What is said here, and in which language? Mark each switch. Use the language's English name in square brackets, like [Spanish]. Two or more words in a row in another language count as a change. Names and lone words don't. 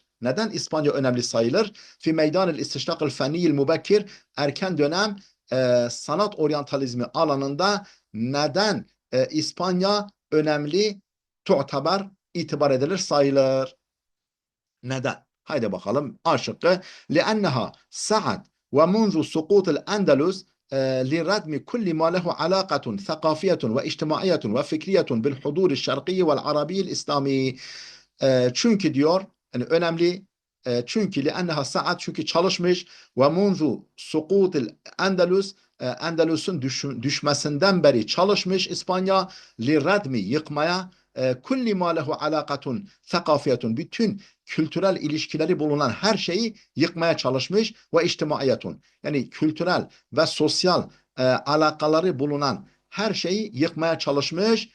[Turkish] Neden İspanya önemli sayılır? [Arabic] في ميدان الاستشراق الفني المبكر, [Turkish] erken dönem sanat oryantalizmi alanında neden İspanya önemli tu'tabar itibar edilir, sayılır? Neden? Haydi bakalım. A şıkkı. [Arabic] لأنها سعت ومنذ سقوط الأندلس لردم كل ما له علاقة ثقافية واجتماعية وفكرية بالحضور الشرقي والعربي الإسلامي. [Turkish] Çünkü diyor yani önemli, çünkü [Arabic] لأنها سعت [Turkish] çünkü çalışmış ve [Arabic] منذ سقوط الأندلس [Turkish] Endelus'un düşmesinden beri çalışmış İspanya liradmi yıkmaya [Arabic] كل ما له علاقة ثقافية [Turkish] bütün kültürel ilişkileri bulunan her şeyi yıkmaya çalışmış ve içtimaiyetun yani kültürel ve sosyal alakaları bulunan her şeyi yıkmaya çalışmış.